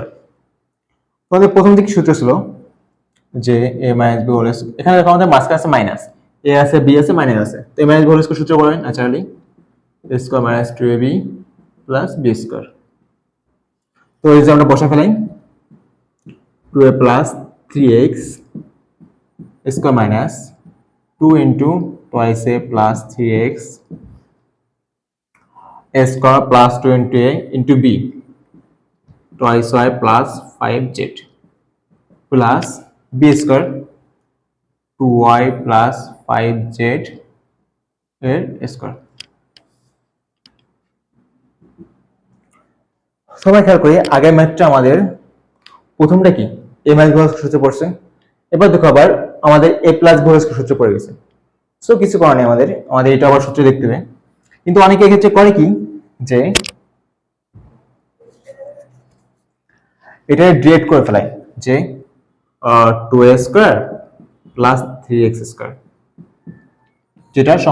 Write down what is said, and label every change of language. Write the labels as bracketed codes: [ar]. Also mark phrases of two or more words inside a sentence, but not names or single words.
[bn] আমাদের প্রথম দিকে সূত্র ছিল যে [en] a minus b whole square, [bn] এখানে দেখো আমাদের মাঝখানে আছে মাইনাস, a আছে b আছে মাইনাস আছে, তো [en] a minus b whole square [bn] সূত্র বলেন [en] naturally a square minus 2ab plus b square. [bn] তো এই যে আমরা বসা ফেলাই [en] 2a plus 3x square minus 2 into twice a plus 3x a square plus 2 into a into b twice y plus 5z plus b square 2y plus 5z এর স্কয়ার। [bn] সবাই খেয়াল করি আগের ম্যাথটা আমাদের প্রথমটা কি [en] a minus b [bn] সূত্র পড়ছে, এবার দেখো আবার আমাদের [en] a plus b [bn] সূত্র পড়ে গেছে। সো কিছু করার নেই, আমাদের এটা আবার সূত্র দেখতে হবে। কিন্তু অনেকে এক্ষেত্রে করে কি যে এটা ডিরেক্ট করে ফেলায় যে [en] 2a square plus 3x square, [bn] যেটা সম্পূর্ণ ভুল।